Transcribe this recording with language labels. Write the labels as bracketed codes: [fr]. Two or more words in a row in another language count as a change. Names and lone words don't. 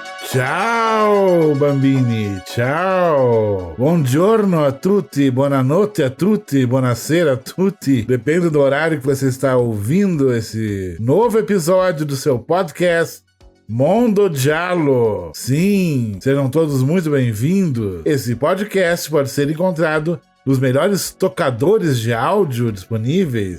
[it] Ciao bambini, ciao! Buongiorno a tutti, buonanotte a tutti, buonasera a tutti. [pt] Depende do horário que você está ouvindo esse novo episódio do seu podcast Mondo Giallo. Sim, sejam todos muito bem-vindos. Esse podcast pode ser encontrado nos melhores tocadores de áudio disponíveis.